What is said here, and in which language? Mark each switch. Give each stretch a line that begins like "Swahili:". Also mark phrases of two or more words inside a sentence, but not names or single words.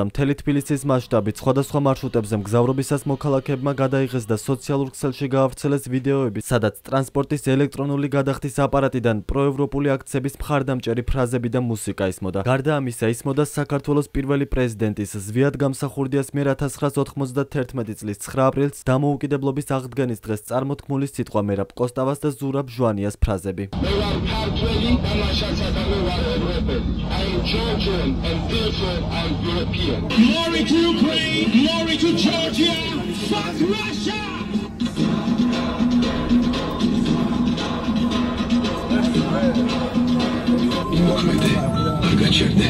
Georgian: მთელი თბილისის მასშტაბით სხვადასხვა მარშრუტებზე მგზავრობისას მოქალაქეებმა გადაიღეს და სოციალურ ქსელში გაავრცელეს ვიდეოები, სადაც ტრანსპორტის ელექტრონული გადახდის აპარატიდან პროევროპული აქციების მხარდამჭერი ფრაზები და მუსიკა ისმოდა. გარდა ამისა, ისმოდა საქართველოს პირველი პრეზიდენტის ზვიად გამსახურდიას მიერ 1991 წლის 9 ապრილს დამოუკიდებლობის აღდგენის დღეს წარმოთქმული სიტყვა მერაბ კოსტავას და ზურაბ ჟვანიას ფრაზები.
English: Glory to Ukraine, glory to Georgia, fuck Russia!
Georgian: იმოქმედე, არ გაჩერდე.